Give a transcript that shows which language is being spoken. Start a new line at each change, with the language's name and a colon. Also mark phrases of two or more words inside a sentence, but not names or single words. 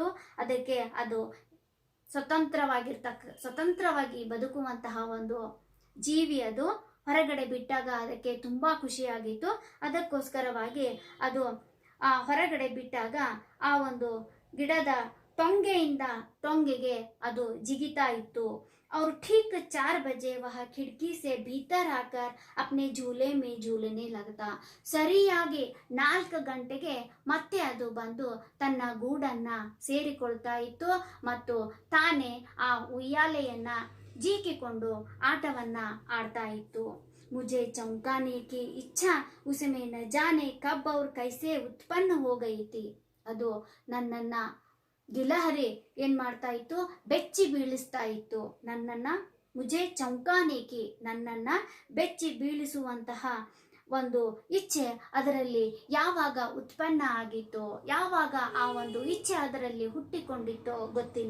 Kannada: ಅದಕ್ಕೆ ಅದು ಸ್ವತಂತ್ರವಾಗಿ ಬದುಕುವಂತಹ ಒಂದು ಜೀವಿ. ಅದು ಹೊರಗಡೆ ಬಿಟ್ಟಾಗ ಅದಕ್ಕೆ ತುಂಬಾ ಖುಷಿಯಾಗಿತ್ತು. ಅದಕ್ಕೋಸ್ಕರವಾಗಿ ಅದು ಆ ಹೊರಗಡೆ ಬಿಟ್ಟಾಗ ಆ ಒಂದು ಗಿಡದ ಟೊಂಗೆಯಿಂದ ಟೊಂಗೆಗೆ ಅದು ಜಿಗಿತಾ ಇತ್ತು.
Hindi: और ठीक 4 बजे वह खिड़की से भीतर आकर अपने झूले में झूलने लगता.
Kannada: ಸರಿಯಾಗಿ 4 ಗಂಟೆಗೆ ಮತ್ತೆ ಅದು ಬಂದು ತನ್ನ ಗೂಡನ್ನ ಸೇರಿಕೊಳ್ತಾ ಇತ್ತು ಮತ್ತು ತಾನೇ ಆ ಉಯ್ಯಾಲೆಯನ್ನ ಜೀಕಿಕೊಂಡು ಆಟವನ್ನ ಆಡ್ತಾ ಇತ್ತು.
Hindi: मुझे चमकाने की इच्छा उसमें न जाने कब और कैसे उत्पन्न हो गई थी.
Kannada: ಅದು ನನ್ನನ್ನ ಗಿಲಹರಿ ಏನ್ ಮಾಡ್ತಾ ಇತ್ತು, ಬೆಚ್ಚಿ ಬೀಳಿಸ್ತಾ ಇತ್ತು. ನನ್ನನ್ನ
Hindi: मुझे चौंकाने की,
Kannada: ನನ್ನನ್ನ ಬೆಚ್ಚಿ ಬೀಳಿಸುವಂತಹ ಒಂದು ಇಚ್ಛೆ ಅದರಲ್ಲಿ ಯಾವಾಗ ಉತ್ಪನ್ನ ಆಗಿತ್ತೋ, ಯಾವಾಗ ಆ ಒಂದು ಇಚ್ಛೆ ಅದರಲ್ಲಿ ಹುಟ್ಟಿಕೊಂಡಿತ್ತೋ ಗೊತ್ತಿಲ್ಲ.